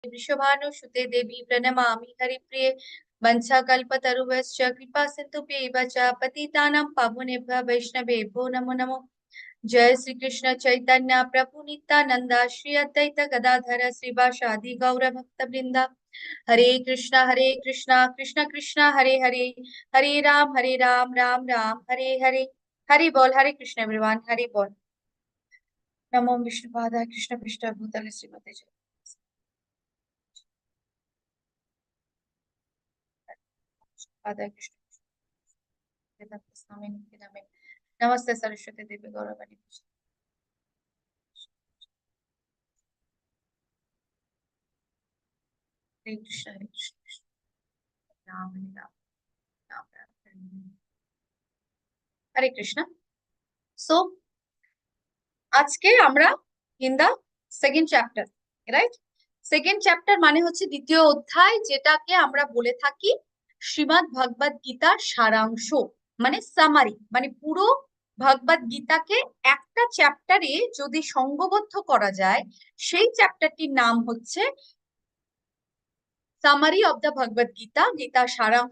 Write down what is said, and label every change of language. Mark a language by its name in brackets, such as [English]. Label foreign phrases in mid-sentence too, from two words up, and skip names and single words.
[Sanskrit] वृषभानुसुते देवी प्रणमामि हरिप्रिये वंशाकल्पतरुभ्यश्च कृपा सिन्धुभ्यैव च पतितानां पावनेभ्यः वैष्णवेभ्यो नमो नमो। जय श्री कृष्ण चैतन्य प्रभु नित्यानंद श्री अद्वैत गदाधर श्रीवासादि गौर भक्त वृंदा। हरे कृष्णा कृष्ण कृष्ण हरे हरे, हरे राम राम राम हरे हरे। हरि बोल, हरे कृष्ण एवरीवन, हरि बोल। नमो विष्णुपादाय कृष्ण पृष्ठ भूतले श्रीमते जय पादाय कृष्ण वेदांत स्वामी नित्य नामे। नमस्ते सरस्वती देवी गौरवाणी। हरे कृष्ण राम राम राम राम हरे कृष्ण। [English] सो [Bangla] আজকে আমরা [English] in the second chapter, right? second chapter [Bangla] মানে হচ্ছে দ্বিতীয় অধ্যায়, যেটাকে আমরা বলে থাকি শ্রীমদ্ ভগবদ গীতার সারাংশ, মানে সামারি। মানে পুরো ভগবদ গীতাকে একটা চ্যাপ্টারে যদি সংঘবদ্ধ করা যায়, সেই চ্যাপ্টারটির নাম হচ্ছে [English] summary of the Bhagavad Gita, [Bangla] গীতার সারাংশ।